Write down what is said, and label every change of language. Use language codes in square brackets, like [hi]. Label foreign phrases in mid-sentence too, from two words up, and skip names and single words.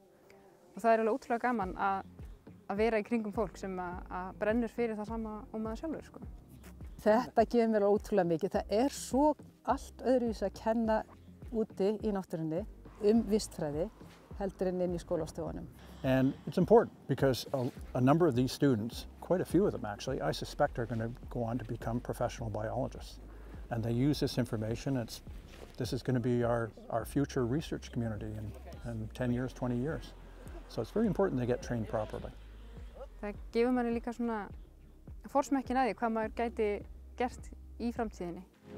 [is] Og það alveg ótrúlega gaman að vera í kringum fólk sem að brennur fyrir það sama og maður sjálfur, sko. Þetta gefur mér ótrúlega mikið. Það svo allt öðruvísi að kenna úti í náttúrunni vistfræði heldur en inn í skólastofunum. [en] And it's important because a number of these students, quite a few of them actually, I suspect are going to go on to become professional biologists. And they use this information. This is going to be our future research community in 10 years, 20 years. So it's very important they get trained properly. [is] Það gefur manni líka svona forsmekkin að því hvað maður gæti gert í framtíðinni.